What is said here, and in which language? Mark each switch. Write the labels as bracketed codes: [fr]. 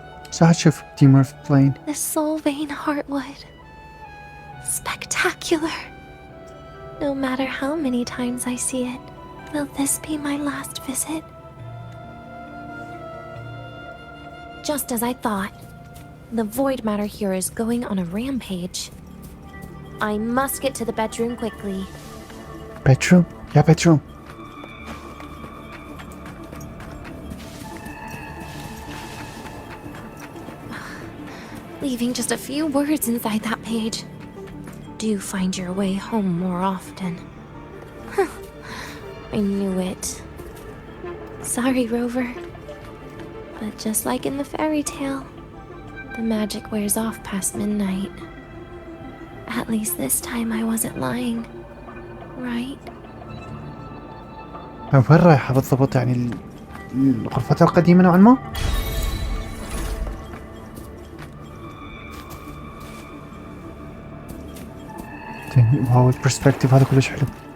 [ar] صح تشوف Deemer في plane. [en] The Solvane Heartwood. Spectacular. No matter how many times I see it, will this be my last visit? Just as I thought, the void matter here is going on a rampage. I must get to the bedroom quickly. Bedroom? Yeah, bedroom. Leaving just a few words inside that page. Do find your way home more often. I knew it. Sorry, Rover. But just like in the fairy tale, the magic wears off past midnight. At least this time I wasn't lying. Right? [ar] وين رايحة بالضبط يعني الغرفة القديمة نوعا ما؟ واو البرسبكتيف هذا كلش حلو.